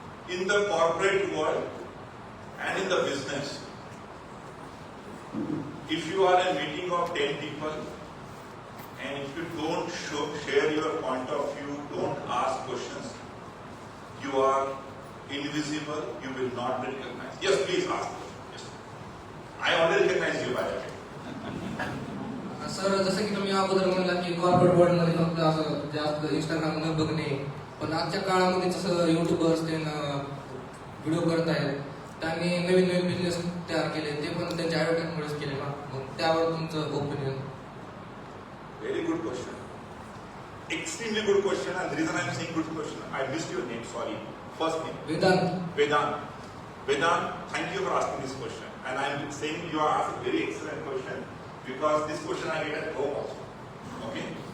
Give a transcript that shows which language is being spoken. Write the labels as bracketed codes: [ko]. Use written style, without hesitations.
[en] In the corporate world and in the business, if you are in a meeting of 10 people and if you don't share your point of view, don't ask questions, you are invisible, you will not be recognized. Yes, please ask. Yes. I already recognize you by the way. [mr] Sir जसं की तुम्ही अगोदर म्हणला की corporate world मध्ये फक्त असं जास्त इंस्टाग्राम न बघणे पण आजच्या काळामध्ये जसं युट्यूबर्स ते व्हिडिओ करत आहेत त्यांनी नवीन नवीन बिझनेस तयार केले ते पण त्यांच्या ऍडव्हर्टाइजमुळेच केले ना मग त्यावर तुमचं opinion [en] Very good question. Extremely good question, and the reason I am saying good question, I missed your name, sorry. First name? Vedant. Vedant, thank you for asking this question. And I am saying you are asking a very excellent question because this question I get at home also. Okay?